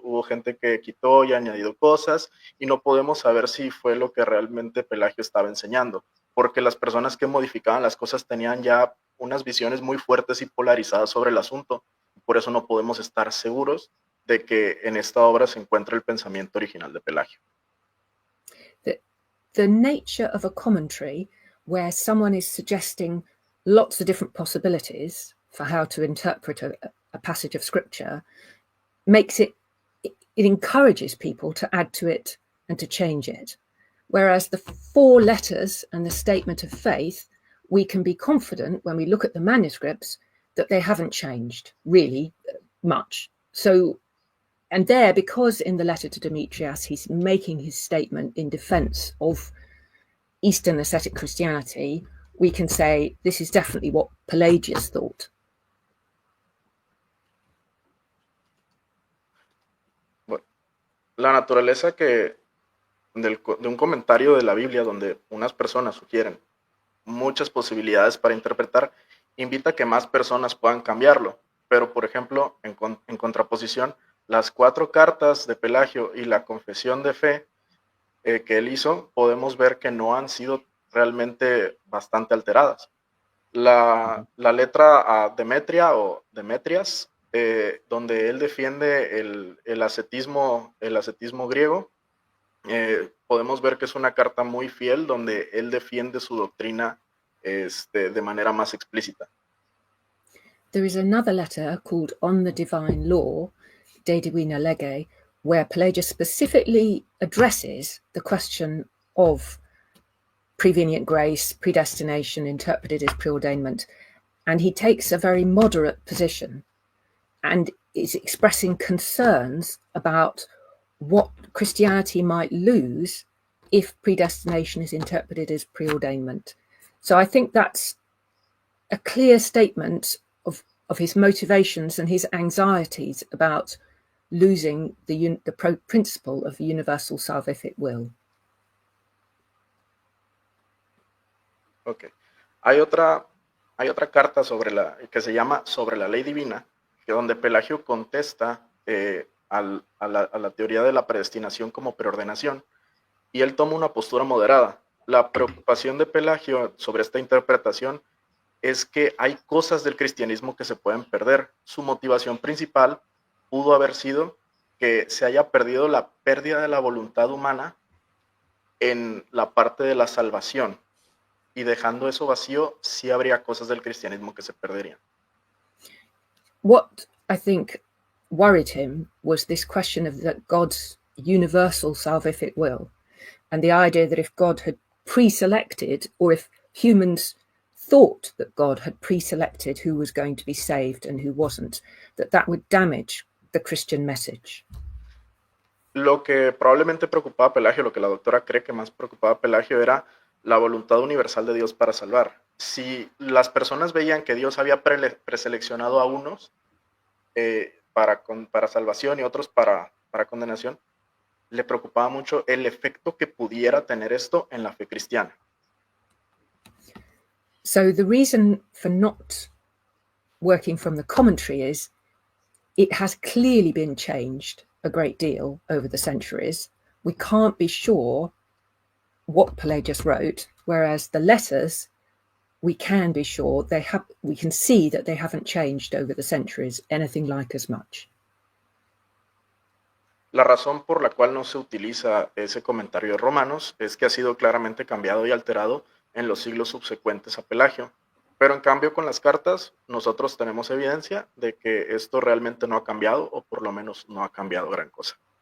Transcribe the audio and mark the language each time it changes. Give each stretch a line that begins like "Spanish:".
Spanish: Hubo gente que quitó y añadió cosas, y no podemos saber si fue lo que realmente Pelagio estaba enseñando, porque las personas que modificaban las cosas tenían ya unas visiones muy fuertes y polarizadas sobre el asunto. Por eso no podemos estar seguros de que en esta obra se encuentra el pensamiento original de Pelagio.
English: The nature of a commentary where someone is suggesting lots of different possibilities for how to interpret a passage of scripture makes it encourages people to add to it and to change it. Whereas the 4 letters and the statement of faith, we can be confident when we look at the manuscripts that they haven't changed really much. So, and there, because in the letter to Demetrius, he's making his statement in defense of Eastern ascetic Christianity, we can say this is definitely what Pelagius thought.
Spanish: Bueno, la naturaleza de un comentario de la Biblia donde unas personas sugieren muchas posibilidades para interpretar, invita a que más personas puedan cambiarlo. Pero, por ejemplo, en contraposición, las 4 cartas de Pelagio y la confesión de fe que él hizo, podemos ver que no han sido realmente bastante alteradas. La letra a Demetria o Demetrias, donde él defiende el ascetismo griego, podemos ver que es una carta muy fiel donde él defiende su doctrina de manera más explícita.
English: There is another letter called On the Divine Law, De Divina Lege, where Pelagius specifically addresses the question of prevenient grace, predestination, interpreted as preordainment, and he takes a very moderate position and is expressing concerns about what Christianity might lose if predestination is interpreted as preordainment. So I think that's a clear statement of his motivations and his anxieties about losing the principle of universal salvific will. Ok.
Spanish: Hay otra carta que se llama Sobre la ley divina, que donde Pelagio contesta a la teoría de la predestinación como preordenación, y él toma una postura moderada. La preocupación de Pelagio sobre esta interpretación es que hay cosas del cristianismo que se pueden perder. Su motivación principal pudo haber sido que se haya perdido la pérdida de la voluntad humana en la parte de la salvación, y dejando eso vacío, sí habría cosas del cristianismo que se perderían.
English: What I think worried him was this question of God's universal salvific will, and the idea that if God had pre-selected, or if humans thought that God had pre-selected who was going to be saved and who wasn't, that would damage the Christian message.
Spanish: Lo que probablemente preocupaba a Pelagio, lo que la doctora cree que más preocupaba a Pelagio, era la voluntad universal de Dios para salvar. Si las personas veían que Dios había preseleccionado a unos para salvación y otros para condenación, le preocupaba mucho el efecto que pudiera tener esto en la fe cristiana.
English: So the reason for not working from the commentary is it has clearly been changed a great deal over the centuries. We can't be sure what Pelagius wrote, whereas the letters, we can be sure we can see that they haven't changed over the centuries anything like as much.
Spanish: La razón por la cual no se utiliza ese comentario de Romanos es que ha sido claramente cambiado y alterado en los siglos subsecuentes a Pelagio. Pero en cambio con las cartas nosotros tenemos evidencia de que esto realmente no ha cambiado, o por lo menos no ha cambiado gran cosa.